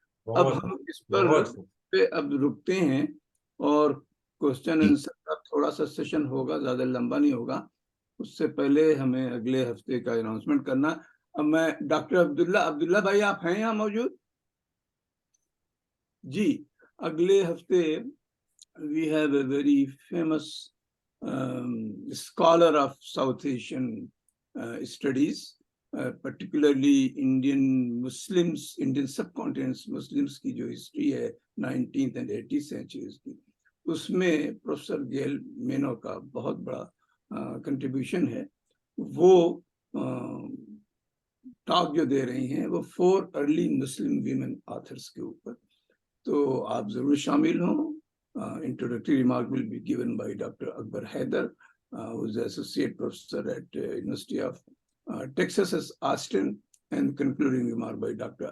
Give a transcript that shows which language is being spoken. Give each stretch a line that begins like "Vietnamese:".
Hindi: बहुत हम इस बहुत पे अब रुकते हैं और क्वेश्चन जी, आंसर का थोड़ा सा सेशन होगा, ज्यादा लंबा नहीं होगा। उससे पहले हमें अगले हफ्ते का अनाउंसमेंट करना। अब मैं डॉक्टर अब्दुल्ला अब्दुल्ला भाई, आप हैं यहाँ मौजूद? जी, अगले हफ्ते
English: we have a very famous scholar of South Asian studies, particularly Indian Muslims, Indian subcontinent Muslims
Hindi: की जो हिस्ट्री है
English: 19th and 18th centuries
Hindi: की, उसमें प्रोफेसर गेल मेनो का बहुत बड़ा कंट्रीब्यूशन है। वो टॉक जो दे रही हैं वो 4 अर्ली मुस्लिम वीमेन ऑथर्स के ऊपर, तो आप जरूर शामिल हों।
English: Introductory remark will be given by Dr. Akbar Haider, who is associate professor at University of Texas at Austin, and concluding remark by Dr.